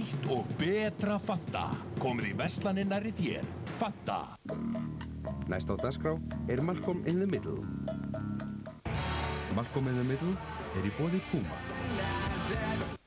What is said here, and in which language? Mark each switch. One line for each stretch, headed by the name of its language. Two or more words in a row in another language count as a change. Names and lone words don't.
Icelandic: og betra Fanta. Komið í verslanir nærri þér. Fanta. Næst á dagskrá er Malcolm in the Middle. Malcolm in the Middle er í boði Puma.